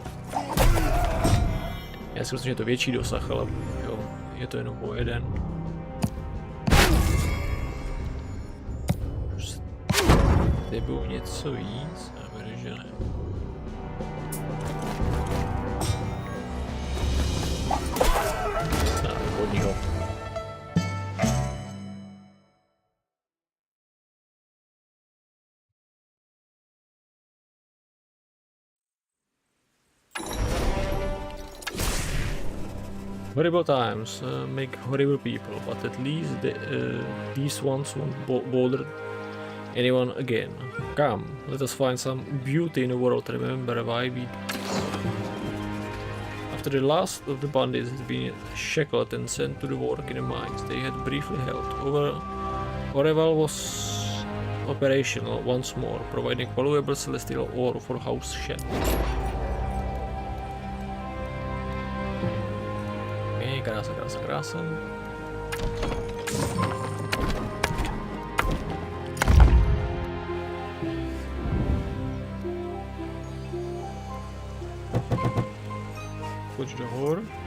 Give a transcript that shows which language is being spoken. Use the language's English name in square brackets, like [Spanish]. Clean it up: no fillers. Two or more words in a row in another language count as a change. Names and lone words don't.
[Czech] Já si myslím, že je to větší dosah, ale jo, je to jenom o jeden. Nebo něco víc, a věřím, že ne. Hodně ho. [English] Horrible times make horrible people, but at least these ones won't bother anyone again. Come, let us find some beauty in the world. Remember why we. After the last of the bandits had been shackled and sent to the work in the mines they had briefly held, Oreval was operational once more, providing valuable celestial ore for house shed. [Czech] Krása. Pojď do hor.